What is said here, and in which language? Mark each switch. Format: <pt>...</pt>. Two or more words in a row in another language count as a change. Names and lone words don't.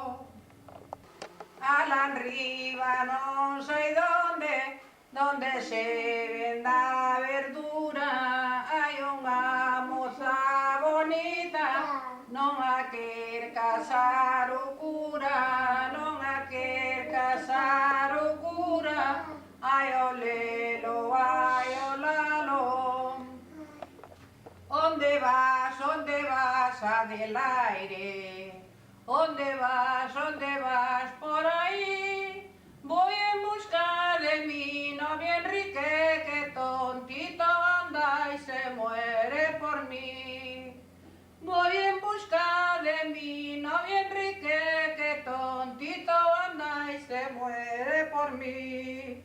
<gl>Alá arriba non sei donde se venda a verdura. Hai unha moza bonita, non a quer casar o cura, non a quer casar o cura. Ai o lelo, ai o lalo. Onde vas, Adelaire? Onde vas por aí?</gl> <es>Voy en busca de mi novio Enrique, que tontito anda y se muere por mí. Voy en busca de mi novio Enrique, que tontito anda y se muere por mí.</es>